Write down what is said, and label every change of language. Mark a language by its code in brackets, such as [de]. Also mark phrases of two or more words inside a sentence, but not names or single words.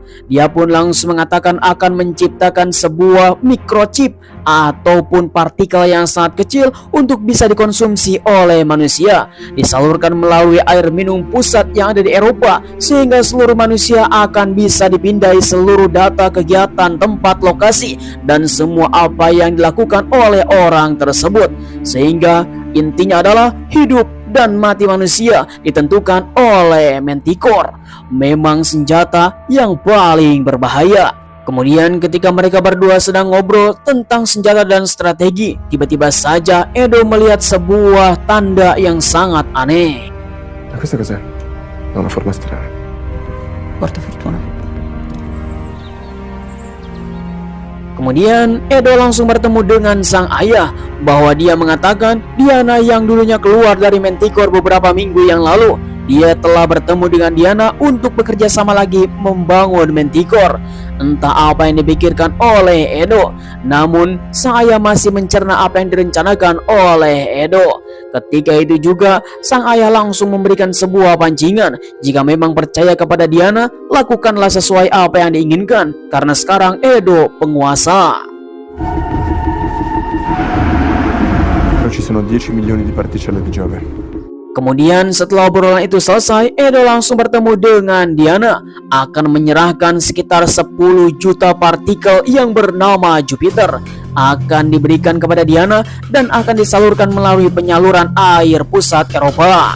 [id] Dia pun langsung mengatakan akan menciptakan sebuah microchip ataupun partikel yang sangat kecil untuk bisa dikonsumsi oleh manusia, disalurkan melalui air minum pusat yang ada di Eropa, sehingga seluruh manusia akan bisa dipindai seluruh data kegiatan, tempat, lokasi, dan semua apa yang dilakukan oleh orang tersebut, sehingga intinya adalah hidup dan mati manusia ditentukan oleh Manticore. Memang senjata yang paling berbahaya. Kemudian ketika mereka berdua sedang ngobrol tentang senjata dan strategi, tiba-tiba saja Edo melihat sebuah tanda yang sangat aneh. [it] Ma questa cos'è? Ha una forma strana. Porta fortuna. [id] Kemudian Edo langsung bertemu dengan sang ayah, bahwa dia mengatakan Diana yang dulunya keluar dari Manticore beberapa minggu yang lalu, dia telah bertemu dengan Diana untuk bekerja sama lagi membangun Manticore. Entah apa yang dipikirkan oleh Edo, namun sang ayah masih mencerna apa yang direncanakan oleh Edo. Ketika itu juga sang ayah langsung memberikan sebuah pancingan, jika memang percaya kepada Diana, lakukanlah sesuai apa yang diinginkan, karena sekarang Edo penguasa. [it] Però ci sono 10 milioni di particelle di Giove. [id] Kemudian setelah obrolan itu selesai, Edo langsung bertemu dengan Diana, akan menyerahkan sekitar 10 juta partikel yang bernama Jupiter, akan diberikan kepada Diana dan akan disalurkan melalui penyaluran air pusat Eropa.